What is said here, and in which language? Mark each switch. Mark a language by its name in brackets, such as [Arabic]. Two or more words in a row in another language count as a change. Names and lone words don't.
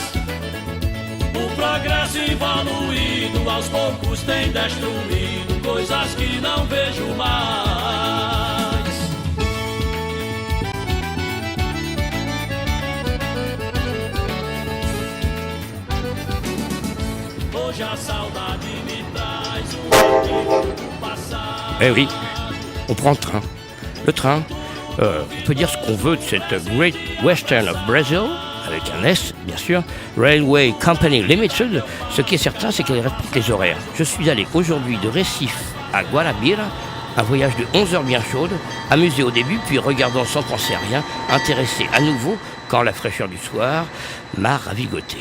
[Portuguese] O progresso evoluído aos poucos tem destruído coisas que não vejo mais. Hoje a saudade me traz arquivo do passado. [French] Eh oui, on prend le train. Le train, on peut dire ce qu'on veut de cette Great Western of Brazil, avec un S, bien sûr, Railway Company Limited. Ce qui est certain, c'est qu'elle respecte les horaires. Je suis allé aujourd'hui de Recife à Guarabira, un voyage de 11 heures bien chaudes, amusé au début, puis regardant sans penser à rien, intéressé à nouveau quand la fraîcheur du soir m'a ravigoté.